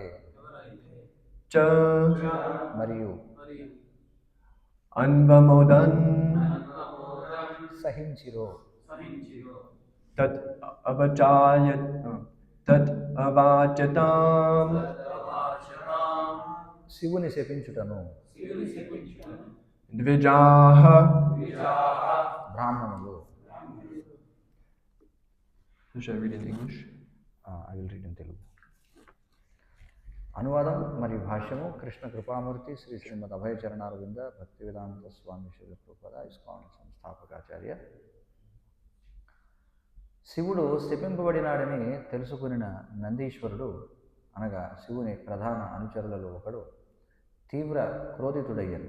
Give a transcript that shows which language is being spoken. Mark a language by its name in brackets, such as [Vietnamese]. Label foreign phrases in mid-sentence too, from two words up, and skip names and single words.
[Sanskrit] च [Telugu] మరియు [Sanskrit] अन्वमोदन् [Telugu] సహించిరో [Sanskrit] तत् अवाच्यताम् [Telugu] శివుని శపించుటను [Sanskrit] Dvijaha. [Telugu] బ్రాహ్మణులు. [English] So should I read in English? I will read in Telugu. [Telugu] అనువాదం మరియు భాష్యము కృష్ణ కృపామూర్తి శ్రీ శ్రీమద్ అభయ చరణారవింద భక్తివేదాంత స్వామి శ్రీ ప్రభుపాద ఇస్కాన్ సంస్థాపకాచార్య. శివుడు శపింపబడినాడని తెలుసుకున్న నందీశ్వరుడు అనగా శివుని ప్రధాన అనుచరులలో ఒకడు తీవ్ర క్రోధితుడయ్యను.